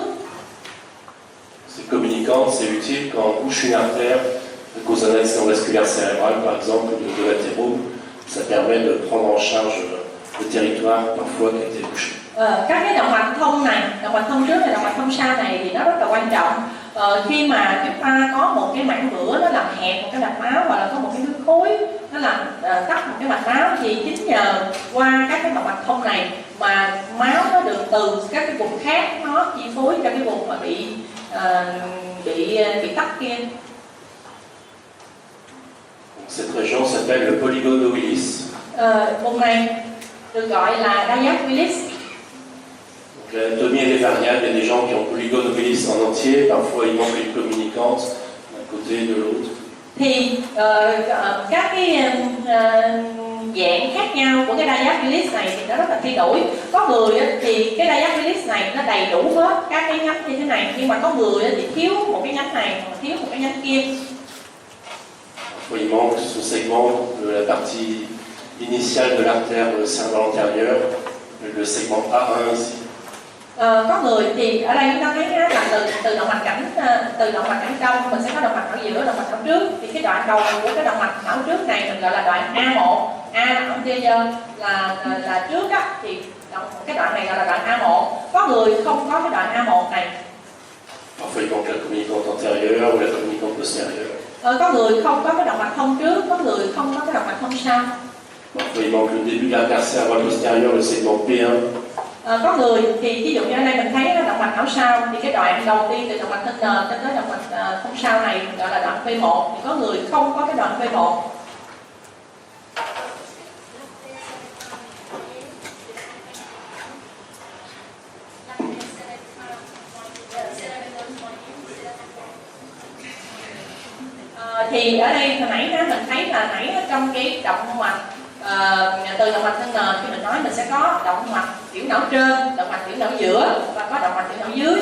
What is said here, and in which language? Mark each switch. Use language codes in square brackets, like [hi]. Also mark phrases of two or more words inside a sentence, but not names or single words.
[fr] Ces communicantes, c'est utile quand on bouche une artère cause un accident vasculaire cérébral, par exemple, ou de latéraux. Ça permet de prendre en charge le territoire parfois qui a été bouché. [vi] Các cái động mạch thông này, động mạch thông trước và động mạch thông sau này thì nó rất là quan trọng. Khi mà chúng ta có một cái mảng vữa nó làm hẹp một cái mạch máu, hoặc là có một cái huyết khối nó làm tắc một cái mạch máu, thì chính nhờ qua các cái động mạch thông này mà máu nó được từ các cái vùng khác nó chi phối cho cái vùng mà bị tắc kia. [fr] Cette région s'appelle le polygone de Willis. [vi] Vùng này được gọi là Diac Willis. [fr] L'anatomie elle est variable, il y a des gens qui ont polygone de Willis en entier, parfois il manque une communicante d'un côté et de l'autre. [vi] Thì các cái dạng khác nhau của cái Diac Willis này thì nó rất là thay đổi. Có người thì cái Diac Willis này nó đầy đủ hết các cái nhánh như thế này, nhưng mà có người thì thiếu một cái nhánh này, thiếu một cái nhánh kia. [fr] Il manque ce segment de la partie initiale de l'artère cérébrale antérieure, le segment A1 ici. [vi] Có người thì ở đây chúng ta thấy là từ động mạch cảnh trong mình sẽ có động mạch não giữa, động mạch não trước. Thì cái đoạn đầu của cái động mạch não trước này mình gọi là đoạn A1. A là anterior là trước á, thì cái đoạn này gọi là đoạn A1. Có người không có cái đoạn A1 này. [fr] Parfois il manque la communicante antérieure ou la communicante postérieure. [vi] Có người không có cái động mạch thông trước, có người không có cái động mạch thông sau. [fr] Parfois il manque le début de l'artère cérébrale postérieure, le segment P1. [vi] Có người thì ví dụ như ở đây mình thấy động mạch não sau, thì cái đoạn đầu tiên từ động mạch thân nền đến tới động mạch thông sau này gọi là đoạn P1. Thì có người không có cái đoạn P1. Thì ở đây hồi nãy mình thấy là trong cái động mạch từ động mạch thân nền khi mình nói mình sẽ có động mạch tiểu não trên, động mạch tiểu não giữa và có động mạch tiểu não dưới.